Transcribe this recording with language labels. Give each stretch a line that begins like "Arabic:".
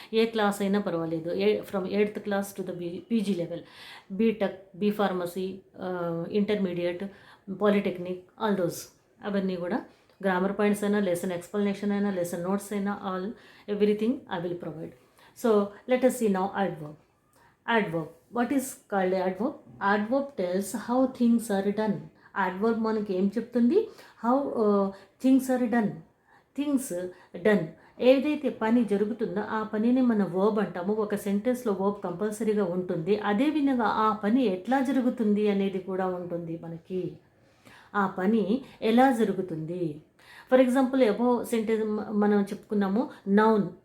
Telugu: ఏ class అయినా పర్వాలేదు,
English: from 8th class to the PG level,
Telugu: BTech, B pharmacy, intermediate, polytechnic,
English: All those.
Telugu: అవన్నీ కూడా grammar points అయినా, lesson explanation అయినా, lesson notes అయినా,
English: everything I will provide. So let us see now adverb. Adverb. What is called adverb? Adverb tells how things are done. Adverb
Telugu: మనకి ఏం చెప్తుంది,
English: how things are done.
Telugu: Things done, ఏదైతే పని జరుగుతుందో ఆ పనిని మనం వర్బ్ అంటాము. ఒక సెంటెన్స్లో వర్బ్ కంపల్సరీగా ఉంటుంది. అదేవిధంగా ఆ పని ఎట్లా జరుగుతుంది అనేది కూడా ఉంటుంది మనకి. ఆ పని ఎలా జరుగుతుంది. ఫర్ ఎగ్జాంపుల్ అబౌవ్ సెంటెన్స్ మనం చెప్పుకున్నాము, నౌన్.